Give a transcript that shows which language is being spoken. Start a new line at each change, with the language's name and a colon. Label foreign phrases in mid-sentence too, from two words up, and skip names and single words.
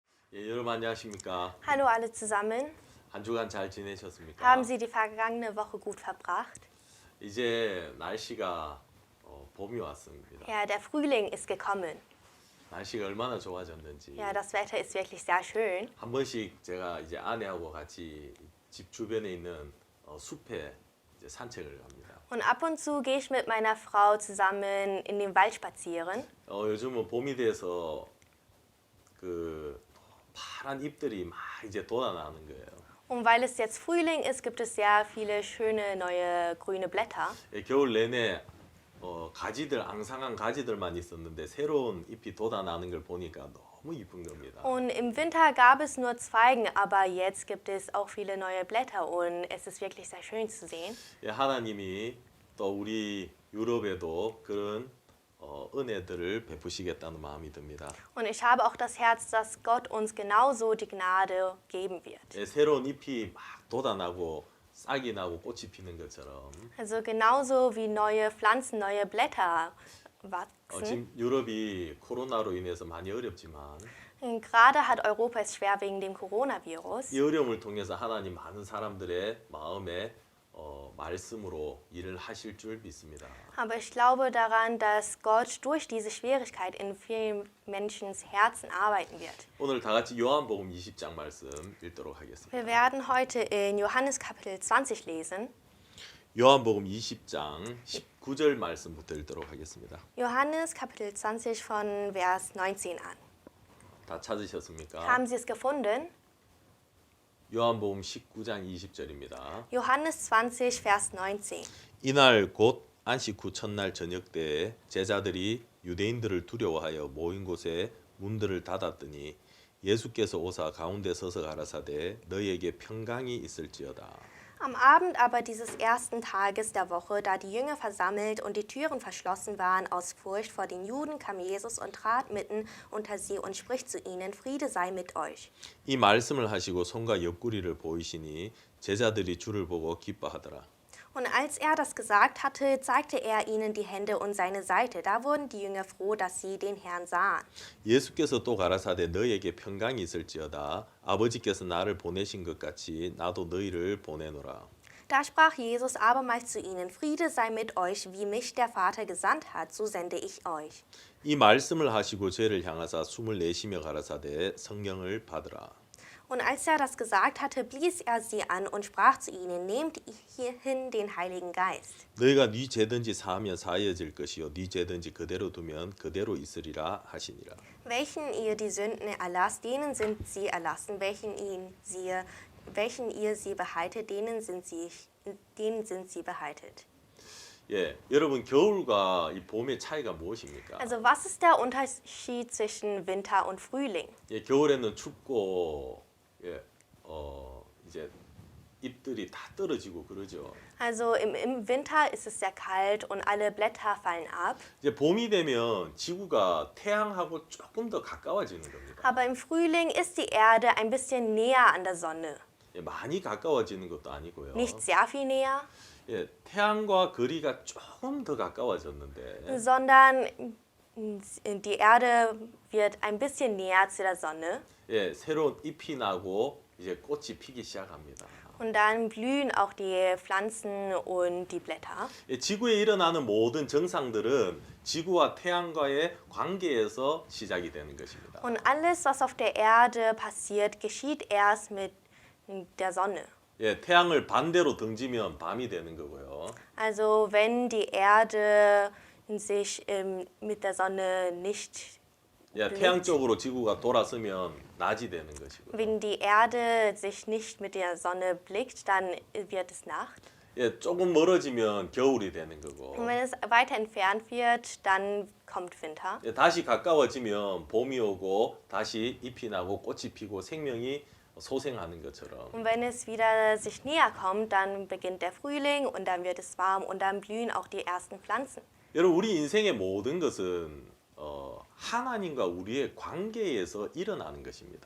Korean: 예, 여러분 안녕하십니까?
German: Hallo alle zusammen.
Korean: 한 주간 잘 지내셨습니까?
German: Haben Sie die vergangene Woche gut verbracht?
Korean: 이제 날씨가 봄이 왔습니다.
German: Ja, der Frühling ist gekommen.
Korean: 날씨가 얼마나 좋아졌는지
German: Ja, das Wetter ist wirklich sehr schön.
Korean: 한 번씩 제가 이제 아내하고 같이 집 주변에 있는 숲에 이제 산책을 갑니다.
German: Und ab und zu gehe ich mit meiner Frau zusammen in den Wald spazieren.
Korean: 요즘은 봄이 돼서 그 파란 잎들이 막 이제 돋아나는 거예요.
German: Und weil es jetzt Frühling ist, gibt es sehr viele schöne neue grüne Blätter.
Korean: 예, 겨울 내내 가지들 앙상한 가지들만 있었는데 새로운 잎이 돋아나는 걸 보니까 너무 이쁜 겁니다.
German: Und im Winter gab es nur Zweigen, aber jetzt gibt es auch viele neue Blätter und es ist wirklich sehr schön zu sehen.
Korean: 예, 하나님이 또 우리 유럽에도 그런 은혜들을 베푸시겠다는 마음이 듭니다.
German: Und ich habe auch das Herz, dass Gott uns genauso die Gnade geben wird.
Korean: 예, 새로운 잎이 막 돋아나고 싹이 나고 꽃이 피는 것처럼
German: Also genauso wie neue Pflanzen, neue Blätter wachsen.
Korean: 지금 유럽이 코로나로 인해서 많이 어렵지만
German: Gerade hat Europa es schwer wegen dem Coronavirus.
Korean: 이 어려움을 통해서 하나님 많은 사람들의 마음에 말씀으로 일을 하실 줄 믿습니다.
German: Aber ich glaube daran, dass Gott durch diese Schwierigkeit in vielen Menschens Herzen arbeiten wird.
Korean: 오늘 다 같이 요한복음 20장 말씀 읽도록 하겠습니다.
German: Wir werden heute in Johannes Kapitel 20 lesen.
Korean: 요한복음 20장 19절 말씀부터 읽도록 하겠습니다.
German: Johannes Kapitel 20 von Vers 19 an.
Korean: 다 찾으셨습니까?
German: Haben Sie es gefunden?
Korean: 요한복음 19장 20절입니다.
German: Johannes 20, Vers 19.
Korean: 이날 곧 안식 후 첫날 저녁 때에 제자들이 유대인들을 두려워하여 모인 곳에 문들을 닫았더니 예수께서 오사 가운데 서서 가라사대 너희에게 평강이 있을지어다.
German: Am Abend aber dieses ersten Tages der Woche, da die Jünger versammelt und die Türen verschlossen waren aus Furcht vor den Juden, kam Jesus und trat mitten unter sie und spricht zu ihnen, Friede sei mit euch.
Korean: 이 말씀을 하시고 손과 옆구리를 보이시니 제자들이 주를 보고 기뻐하더라.
German: Und als er das gesagt hatte, zeigte er ihnen die Hände und seine Seite. Da wurden die Jünger froh, dass sie den Herrn sahen.
Korean: 예수께서 또 가라사대 너희에게 평강이 있을지어다. 아버지께서 나를 보내신 것 같이 나도 너희를 보내노라.
German: Da sprach Jesus abermals zu ihnen, Friede sei mit euch, wie mich der Vater gesandt hat, so sende ich euch.
Korean: 이 말씀을 하시고 저희를 향하사 숨을 내쉬며 가라사대 성령을 받으라.
German: Und als er das gesagt hatte, blies er sie an und sprach zu ihnen, nehmt hierhin den Heiligen Geist.
Korean: 너희가 네 죄든지 사하면 사하여질 것이요 네 죄든지 그대로 두면 그대로 있으리라 하시니라.
German: Welchen ihr die Sünden erlasst, denen sind sie erlassen, welchen ihr sie behaltet, denen sind sie behaltet.
Korean: 예, 여러분 겨울과 이 봄의 차이가 무엇입니까?
German: Also was ist der Unterschied zwischen Winter und Frühling?
Korean: 예, 겨울에는 춥고 이제 잎들이 다 떨어지고 그러죠.
German: Also im Winter ist es sehr kalt und alle Blätter fallen ab.
Korean: 이제 봄이 되면 지구가 태양하고 조금 더 가까워지는 겁니다.
German: Aber im Frühling ist die Erde ein bisschen näher an der Sonne.
Korean: 예, 많이 가까워지는 것도 아니고요.
German: Nicht sehr viel näher,
Korean: 예, 태양과 거리가 조금 더 가까워졌는데
German: sondern die Erde wird ein bisschen näher zu der Sonne.
Korean: 예, 새로운 잎이 나고 이제 꽃이 피기 시작합니다.
German: Und dann blühen auch die Pflanzen und die Blätter.
Korean: 예, 지구에 일어나는 모든 정상들은 지구와 태양과의 관계에서 시작이 되는 것입니다.
German: Und alles, was auf der Erde passiert, geschieht erst mit der Sonne.
Korean: 예, 태양을 반대로 등지면 밤이 되는 거고요.
German: Also wenn die Erde sich mit der Sonne nicht
Korean: 예, 태양 쪽으로 지구가 돌아서면 낮이 되는 것이고요.
German: Wenn die Erde sich nicht mit der Sonne blickt, dann wird es Nacht.
Korean: 예, 조금 멀어지면 겨울이 되는 거고.
German: Und wenn es weiter entfernt wird, dann kommt Winter.
Korean: 예, 다시 가까워지면 봄이 오고 다시 잎이 나고 꽃이 피고 생명이 소생하는 것처럼.
German: Und wenn es wieder sich näher kommt, dann beginnt der Frühling und dann wird es warm und dann blühen auch die ersten Pflanzen.
Korean: 여러분 우리 인생의 모든 것은 하나님과 우리의 관계에서 일어나는 것입니다.